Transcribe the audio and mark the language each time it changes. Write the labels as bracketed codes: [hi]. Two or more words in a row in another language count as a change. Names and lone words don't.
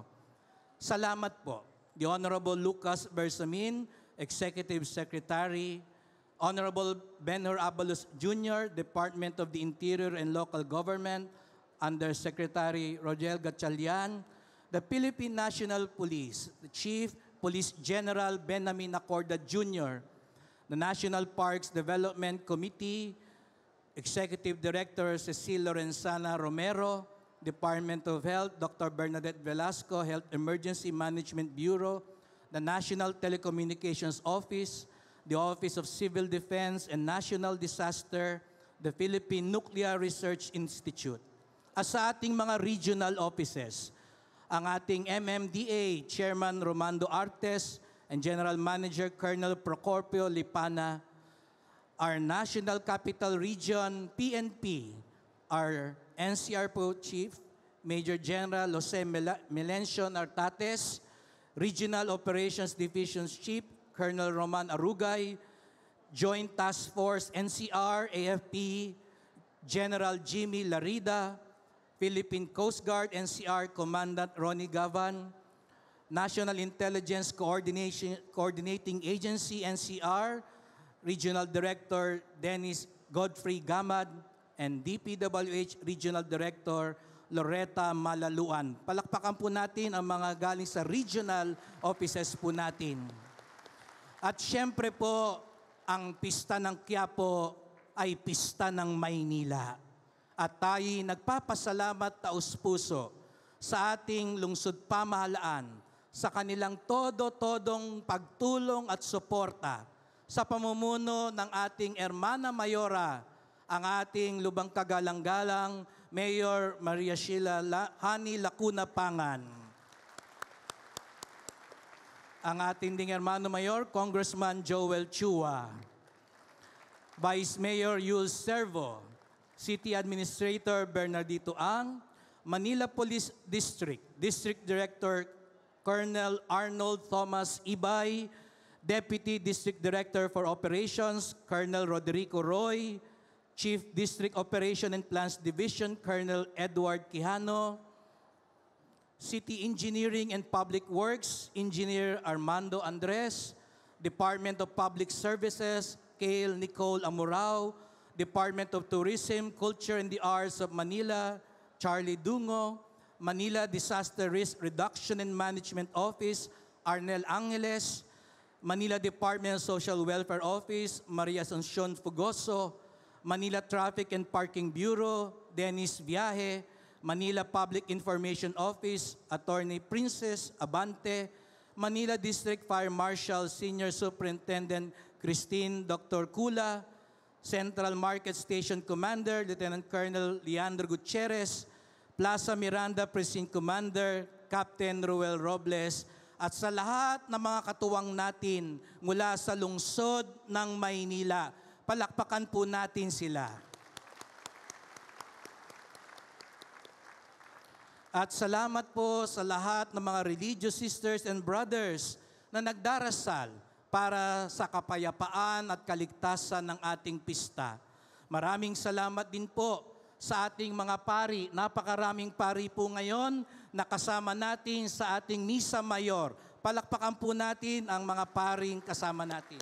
[tl] Salamat po. [en] The Honorable Lucas Bersamin, Executive Secretary, Honorable Benhur Abalos Jr., Department of the Interior and Local Government, Undersecretary Rogel Gatchalian, the Philippine National Police, the Chief Police General Benjamin Acorda Jr., the National Parks Development Committee, Executive Director Cecil Lorenzana Romero, Department of Health, Dr. Bernadette Velasco, Health Emergency Management Bureau, the National Telecommunications Office, the Office of Civil Defense and National Disaster, the Philippine Nuclear Research Institute. [tl] At sa ating mga regional offices, ang ating [en] MMDA Chairman Romando Artes and General Manager Colonel Procopio Lipana, our National Capital Region PNP, our NCR po Chief Major General Jose Melencio Artates, Regional Operations Division Chief Colonel Roman Arugay, Joint Task Force NCR AFP General Jimmy Larida, Philippine Coast Guard NCR Commandant Ronnie Gavan, National Intelligence Coordinating Agency NCR Regional Director Dennis Godfrey Gamad, and DPWH Regional Director Loretta Malaluan. [tl] Palakpakan po natin ang mga galing sa regional offices po natin. At syempre po, ang pista ng Quiapo ay pista ng Maynila. At tayo'y nagpapasalamat taus-puso sa ating lungsod pamahalaan sa kanilang todo-todong pagtulong at suporta sa pamumuno ng ating Hermana Mayora, ang ating lubang kagalang-galang Mayor Maria Sheila Hani Lacuna Pangan. Ang ating ding Hermano Mayor, Congressman Joel Chua. [en] Vice Mayor Yul Servo, City Administrator Bernardito Ang, Manila Police District, District Director Colonel Arnold Thomas Ibay, Deputy District Director for Operations Colonel Rodrigo Roy, Chief District Operation and Plans Division Colonel Edward Quijano, City Engineering and Public Works Engineer Armando Andres, Department of Public Services Kale Nicole Amurao, Department of Tourism, Culture and the Arts of Manila, Charlie Dungo, Manila Disaster Risk Reduction and Management Office, Arnel Angeles, Manila Department of Social Welfare Office, Maria Asuncion Fugoso, Manila Traffic and Parking Bureau, Dennis Viaje, Manila Public Information Office, Attorney Princess Abante, Manila District Fire Marshal Senior Superintendent Christine Dr. [tl] Kula, [en] Central Market Station Commander, Lieutenant Colonel [tl] Leandro Gutierrez, Plaza Miranda [en] Precinct Commander, [tl] Captain Ruel Robles, at sa lahat ng mga katuwang natin mula sa lungsod ng Maynila. Palakpakan po natin sila. At salamat po sa lahat ng mga [en] religious sisters and brothers [tl] na nagdarasal para sa kapayapaan at kaligtasan ng ating pista. Maraming salamat din po sa ating mga pari. Napakaraming pari po ngayon na kasama natin sa ating Misa Mayor. Palakpakan po natin ang mga paring kasama natin.